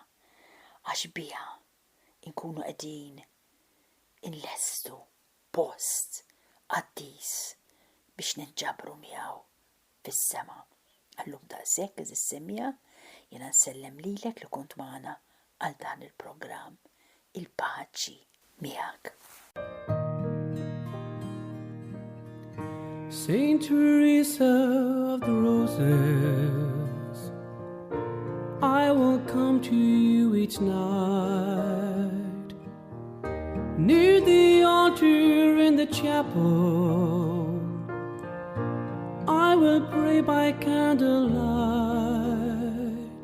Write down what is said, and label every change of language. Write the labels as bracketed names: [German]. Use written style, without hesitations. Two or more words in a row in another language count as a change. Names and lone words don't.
[Maltese] Għax biha inkunu qegħdin inlestu post qaddis biex ninġabru miegħu fis-sema. Allum daqshekk eżis semmija jiena nsellem lilek li kont magħna għal dan il-programm. Il-paċi miegħek. [English] Saint Teresa of the Roses, I will come to you each night, near the altar in the chapel. I will pray by candlelight.